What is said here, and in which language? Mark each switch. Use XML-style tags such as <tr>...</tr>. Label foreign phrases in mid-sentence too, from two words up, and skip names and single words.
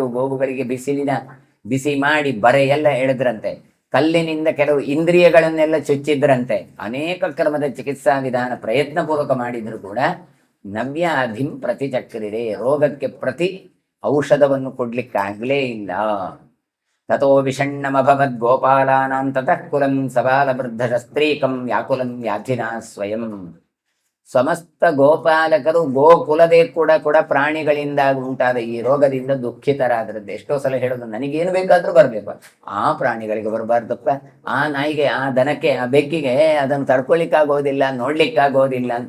<kn>ಗೋವುಗಳಿಗೆ ಬಿಸಿ ಮಾಡಿ ಬರೆ ಎಲ್ಲ ಎಳೆದ್ರಂತೆ. ಕಲ್ಲಿನಿಂದ ಕೆಲವು ಇಂದ್ರಿಯಗಳನ್ನೆಲ್ಲ ಚುಚ್ಚಿದ್ರಂತೆ. ಅನೇಕ ಕ್ರಮದ ಚಿಕಿತ್ಸಾ ವಿಧಾನ ಪ್ರಯತ್ನ ಪೂರ್ವಕ ಮಾಡಿದ್ರು ಕೂಡ</kn> <sa>ನವ್ಯಾಧಿಂ ಪ್ರತಿಚಕ್ರಿರೆ,</sa> <kn>ರೋಗಕ್ಕೆ ಪ್ರತಿ ಔಷಧವನ್ನು ಕೊಡ್ಲಿಕ್ಕಾಗ್ಲೇ ಇಲ್ಲ.</kn> <sa>ತಥೋ ವಿಷಣ್ಣಮಭವದ್ ಗೋಪಾಲಾನಾಂ ತತಃ ಕುಲಂ ಸಬಾಲ ವೃದ್ಧ ಸ್ತ್ರೀಕಂ ವ್ಯಾಕುಲಂ ವ್ಯಾಧಿನಾ ಸ್ವಯಂ.</sa> <kn>ಸಮಸ್ತ ಗೋಪಾಲಕರು ಗೋಕುಲದೇ ಕೂಡ ಪ್ರಾಣಿಗಳಿಂದ ಉಂಟಾದ ಈ ರೋಗದಿಂದ ದುಃಖಿತರಾದ್ರದ್ದು. ಎಷ್ಟೋ ಸಲ ಹೇಳೋದು, ನನಗೇನು ಬೇಕಾದ್ರೂ ಬರ್ಬೇಕು, ಆ ಪ್ರಾಣಿಗಳಿಗೆ ಬರಬಾರ್ದಪ್ಪ, ಆ ನಾಯಿಗೆ, ಆ ದನಕ್ಕೆ, ಆ ಬೆಕ್ಕಿಗೆ ಅದನ್ನು ತಡ್ಕೊಳಿಕ್ಕಾಗೋದಿಲ್ಲ, ನೋಡ್ಲಿಕ್ಕಾಗೋದಿಲ್ಲ ಅಂತ.</kn>